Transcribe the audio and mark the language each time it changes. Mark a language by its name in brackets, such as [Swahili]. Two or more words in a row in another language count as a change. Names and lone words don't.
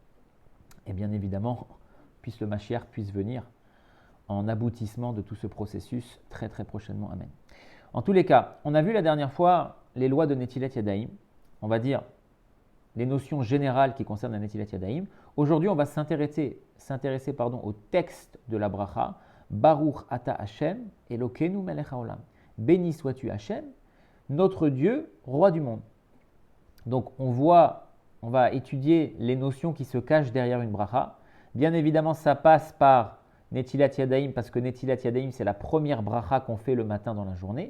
[French] Et bien évidemment, puisse le Mashiach puisse venir en aboutissement de tout ce processus très très prochainement. Amen. En tous les cas, on a vu la dernière fois les lois de [Hebrew] נטילת ידיים. [French] On va dire les notions générales qui concernent la [Hebrew] נטילת ידיים. [French] Aujourd'hui, on va s'intéresser au texte de la bracha. [Hebrew] ברוך אתה השם, אלוקינו מלך העולם. [French] Béni sois-tu Hashem, notre Dieu, roi du monde. Donc on va étudier les notions qui se cachent derrière une bracha. Bien évidemment, ça passe par [Hebrew] נטילת ידיים, [French] parce que [Hebrew] נטילת ידיים, [French] c'est la première bracha qu'on fait le matin dans la journée.